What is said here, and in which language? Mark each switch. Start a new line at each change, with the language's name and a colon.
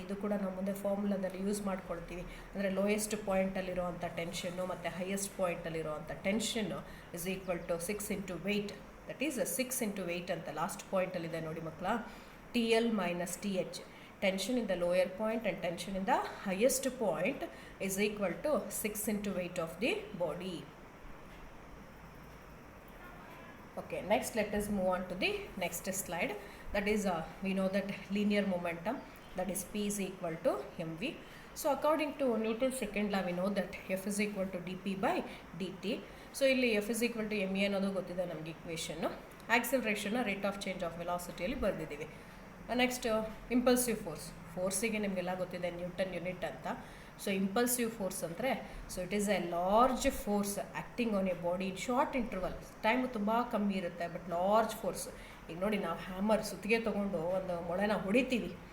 Kannada: ಇದು ಕೂಡ ನಾವು ಮುಂದೆ ಫಾರ್ಮುಲಾದಲ್ಲಿ ಯೂಸ್ ಮಾಡ್ಕೊಳ್ತೀವಿ. ಅಂದರೆ ಲೋಯೆಸ್ಟ್ ಪಾಯಿಂಟಲ್ಲಿರುವಂಥ ಟೆನ್ಷನ್ನು ಮತ್ತು highest ಪಾಯಿಂಟಲ್ಲಿರುವಂಥ ಟೆನ್ಷನ್ನು
English: Is equal to 6 into weight. That is 6 into weight
Kannada: ಅಂತ ಲಾಸ್ಟ್ ಪಾಯಿಂಟಲ್ಲಿದೆ ನೋಡಿ ಮಕ್ಕಳ.
English: TL minus TH, tension in the lower point and tension in the highest point is equal to 6 into weight of the body. Okay, next let us move on to the next slide. That is we know that linear momentum, that is P is equal to mv. So according to Newton's second law we know that F is equal to dp by dt. So ಇಲ್ಲಿ F is equal to ma
Kannada: ಅನ್ನೋದು ಗೊತ್ತಿದೆ ನಮಗೆ
English: Equation.
Kannada: Acceleration rate of change of ವೆಲಾಸಿಟಿಯಲ್ಲಿ ಬರೆದಿದ್ದೀವಿ. Next impulsive ಫೋರ್ಸಿಗೆ ನಿಮಗೆಲ್ಲ ಗೊತ್ತಿದೆ Newton unit ಅಂತ.
English: So impulsive force ಅಂದರೆ so it is a large force acting on a body in short interval.
Kannada: Time ತುಂಬ ಕಮ್ಮಿ ಇರುತ್ತೆ
English: But large force.
Kannada: ಈಗ ನೋಡಿ ನಾವು ಹ್ಯಾಮರ್ ಸುತ್ತಿಗೆ ತೊಗೊಂಡು ಒಂದು ಮೊಳೆನ ಹೊಡಿತೀವಿ.